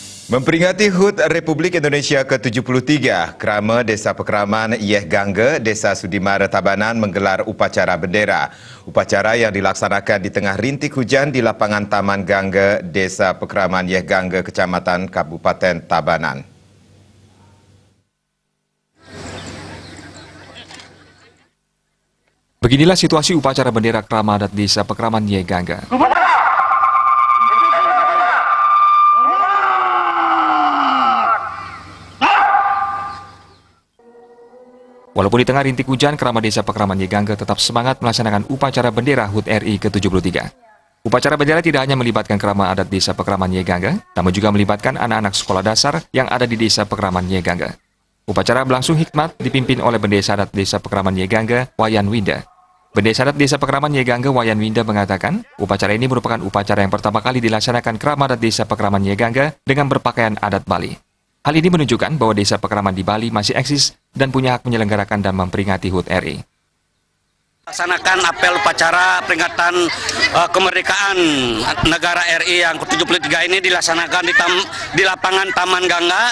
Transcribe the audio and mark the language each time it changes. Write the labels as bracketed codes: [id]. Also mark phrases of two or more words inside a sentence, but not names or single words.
[id] Memperingati HUT Republik Indonesia ke-73, Krama Desa Pekraman Yeh Gangga, Desa Sudimara Tabanan menggelar upacara bendera. Upacara yang dilaksanakan di tengah rintik hujan di lapangan Taman Gangga, Desa Pekraman Yeh Gangga, Kecamatan Kabupaten Tabanan. Beginilah situasi upacara bendera Krama adat Desa Pekraman Yeh Gangga. Walaupun di tengah rintik hujan, Krama Desa Pekraman Yeh Gangga tetap semangat melaksanakan upacara bendera HUT RI ke-73. Upacara bendera tidak hanya melibatkan Krama adat Desa Pekraman Yeh Gangga, namun juga melibatkan anak-anak sekolah dasar yang ada di Desa Pekraman Yeh Gangga. Upacara berlangsung hikmat dipimpin oleh Bendesa adat Desa Pekraman Yeh Gangga, Wayan Winda. Bendesa adat Desa Pekraman Yeh Gangga, Wayan Winda mengatakan, upacara ini merupakan upacara yang pertama kali dilaksanakan Krama adat Desa Pekraman Yeh Gangga dengan berpakaian adat Bali. Hal ini menunjukkan bahwa desa Pekraman di Bali masih eksis dan punya hak menyelenggarakan dan memperingati HUT RI. Laksanakan apel upacara peringatan kemerdekaan negara RI yang ke-73 ini dilaksanakan di lapangan Taman Gangga.